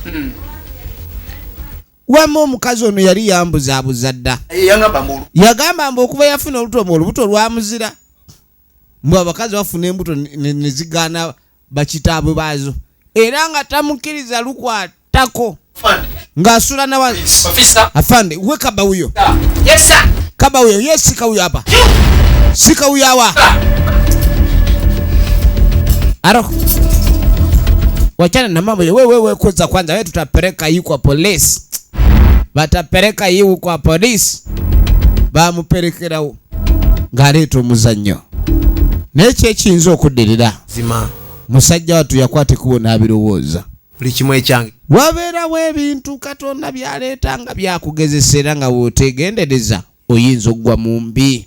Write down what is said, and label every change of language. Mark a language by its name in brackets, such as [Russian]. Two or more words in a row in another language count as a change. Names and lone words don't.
[Ganda] Wamma omukazi ono yali yambuzaabuza dda. Yangamba mbulu. Yagamba mbu okuva yafuna olubuto lwamuzira. Mbwe abakazi bafuna embuto ne zigaana bakitaabwe baazo. Era nga tamukkiriza lukwatako. Ng'asula na wansi. Afande, [Swahili] we kaba huyo. [English] Yes sir. [Swahili] Kaba huyo, yes sika huyo hapa. Sika huyo hawa. Aro. Wachana na mambo ya wewe kwanza wewe tutapeleka hii kwa polisi. Batapeleka hii kwa polisi. [Ganda] Bamupelekerawo. Ngaleeta omuzannyo. N'ekyo ekiyinza okuddirira. Zima. Musajja watu yakwate kubona abirowooza. Buli kimu ekyange. Wabeerawo ebintu Katonda byaleeta nga byakugezesera nga bw'otegendereza oyinza oggwa mu mbi.